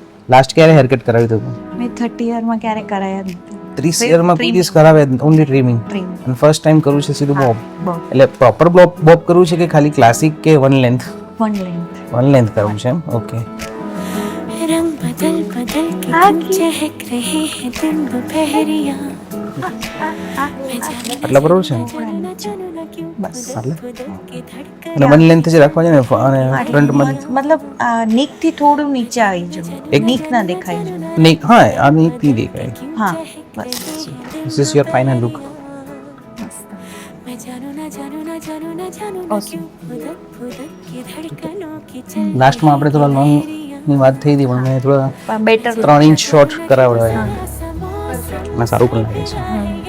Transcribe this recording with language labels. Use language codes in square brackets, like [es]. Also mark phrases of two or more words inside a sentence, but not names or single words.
[gu] લાસ્ટ ક્યારે [en] hair cut [gu] કરાવ્યું હતું? મેં 30 યરમાં ક્યારે કરાયા નથી. 30 યરમાં પોલીસ કરાવે [en] only trimming, [gu] અને [en] first time [gu] કરવું છે સીધું બોબ. એટલે [en] proper bob [gu] કરવું છે કે ખાલી ક્લાસિક કે [en] one length? one length [gu] કરવું છે એમ, ઓકે. [hi] रंग बदल बदल के तुम चहक रहे हैं दिन दोपहरिया [gu] આટલા બરોબર છે બસ અને [en] one length [gu] જ રાખવા છે ને, અને ફ્રન્ટમાં મતલબ નીક થી થોડું નીચે આવી જવું, નીક ના દેખાય જવું. નહીં, હા આની નહીં દેખાય. હા બસ. [en] This is your final look. [hi] मैं जानू ना जानू ना जानू ना जानू ना क्यों फुदक फुदक के धड़कनों की चल [gu] લાસ્ટમાં આપણે થોડા લોંગ ની વાત થઈ હતી, પણ મેં થોડા બેટર 3 [en] inch short [gu] કરાવડાવ્યા અને સારું પણ લાગે છે.